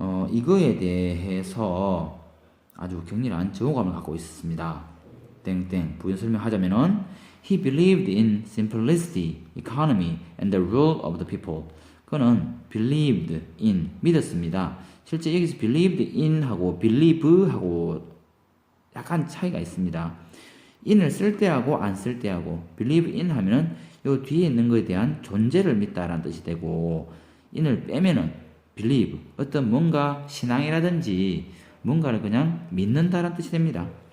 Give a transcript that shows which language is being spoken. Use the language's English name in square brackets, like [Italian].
[Korean] 이거에 대해서 아주 격렬한 정오감을 갖고 있었습니다. 땡땡 부연 설명하자면은 [English] he believed in simplicity, economy, and the rule of the people. [Korean] 그는 believed in 믿었습니다. 실제 여기서 believed in 하고 believe 하고 약간 차이가 있습니다. in을 쓸 때하고 안 쓸 때하고 believe in 하면은 요 뒤에 있는 것에 대한 존재를 믿다라는 뜻이 되고 in을 빼면은 believe 어떤 뭔가 신앙이라든지 뭔가를 그냥 믿는다라는 뜻이 됩니다.